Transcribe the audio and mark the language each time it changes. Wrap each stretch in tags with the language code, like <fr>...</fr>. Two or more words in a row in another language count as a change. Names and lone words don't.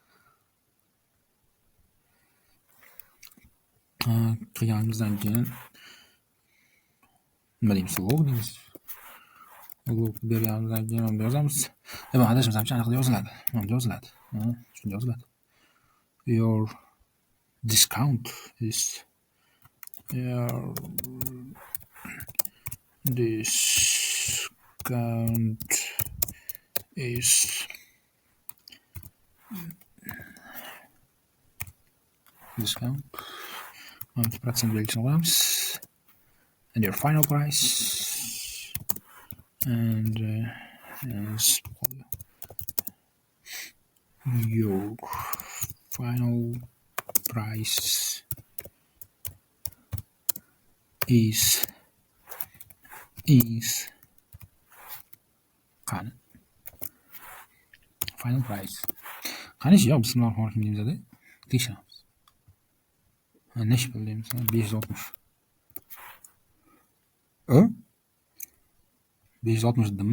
<uz>Qilganimizdan keyin nima deymiz? Log deymiz. Log berganimizdan keyin ham yozamiz. Mana adashmasam aniq yoziladi. Shunday yoziladi.</uz> <en>Your discount is discount 10%</en> <uz>belgisini qo'yamiz.</uz> <en>And your final price and your final price is qani final price</en> <uz>Qanishi yo'q, bismillahirrohmanirrohim deymiz-da. Tekshiramiz. Nechi pul deymiz? 560. 560 dedimmi?</uz>